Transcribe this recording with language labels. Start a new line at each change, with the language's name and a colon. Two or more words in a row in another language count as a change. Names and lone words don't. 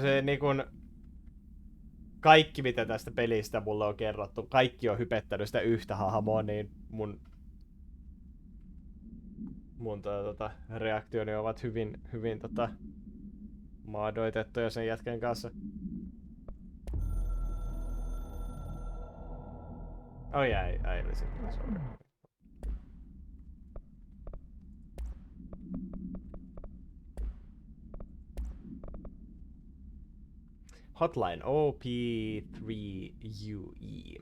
Finnish: Se niinku kaikki mitä tästä pelistä mulle on kerrottu, kaikki on hypettänyt sitä yhtä hahmoa, niin mun reaktioni ovat hyvin maadoitettuja sen jätkän kanssa.
English: Oh yeah, I listened to this already. Hotline OP3UE.